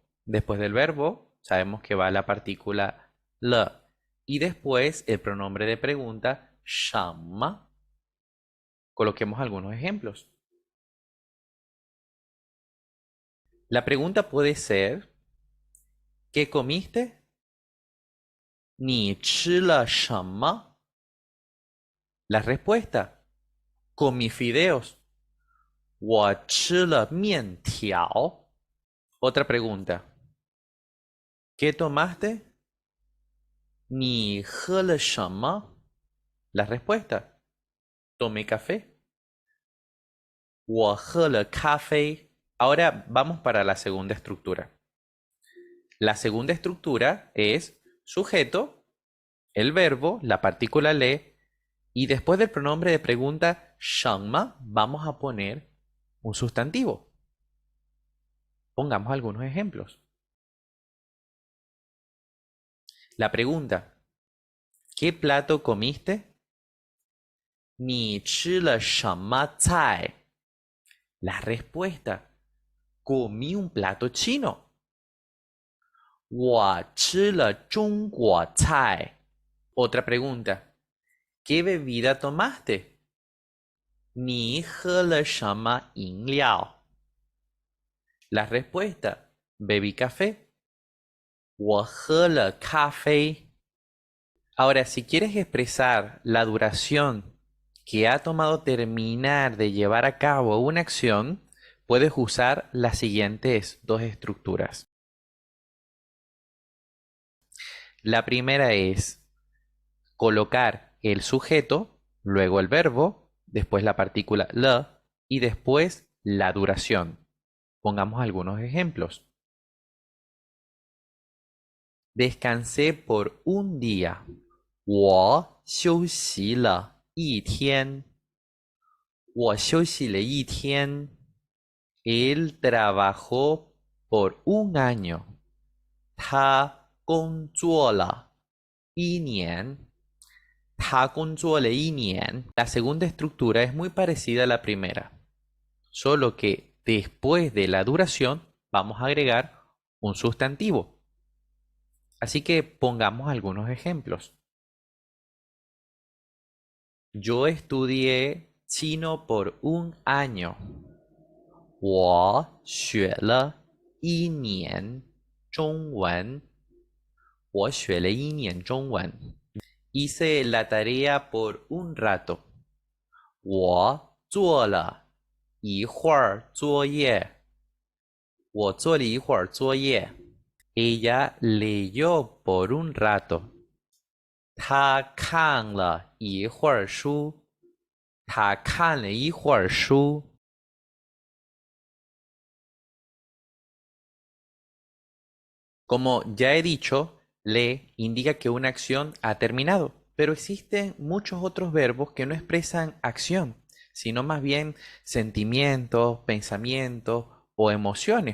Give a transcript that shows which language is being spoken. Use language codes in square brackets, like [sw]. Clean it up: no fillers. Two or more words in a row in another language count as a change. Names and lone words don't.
[es] Después del verbo sabemos que va la partícula le y después el pronombre de pregunta shama. Coloquemos algunos ejemplos. La pregunta puede ser, ¿qué comiste? [zh] 你吃了什么? [es] La respuesta, comí fideos. [zh] 我吃了面条. [es] Otra pregunta, ¿qué tomaste? [zh] 你喝了什么? [es] La respuesta, tomé café. [zh] 我喝了咖啡. [es] Ahora vamos para la segunda estructura. La segunda estructura es sujeto, el verbo, la partícula le, y después del pronombre de pregunta 什么 vamos a poner un sustantivo. Pongamos algunos ejemplos. La pregunta, ¿qué plato comiste? [zh] 你吃了什么菜? [es] La respuesta, comí un plato chino. [zh] 我吃了中国菜. [es] Otra pregunta, ¿qué bebida tomaste? [zh] 你喝了什么饮料? [es] La respuesta, bebí café. [zh] 我喝了咖啡. [es] Ahora, si quieres expresar la duración que ha tomado terminar de llevar a cabo una acción, puedes usar las siguientes dos estructuras. La primera es colocar el sujeto, luego el verbo, después la partícula le y después la duración. Pongamos algunos ejemplos. Descansé por un día. [zh] 我休息了一天. 我休息了一天. [es] Él trabajó por un año. [zh] 他工作了一年. 他工作了一年. [es] La segunda estructura es muy parecida a la primera, solo que después de la duración vamos a agregar un sustantivo. Así que pongamos algunos ejemplos. Yo estudié chino por un año. [zh] 我学了一年中文. 我学了一年中文. [es] Hice la tarea por un rato. [zh] 我做了一会儿作业. 我做了一会儿作业. [es] Ella leyó por un rato. [zh] 她看了一会儿书. 她看了一会儿书. [es] Como ya he dicho, le indica que una acción ha terminado, pero existen muchos otros verbos que no expresan acción, sino más bien sentimientos, pensamientos o emociones.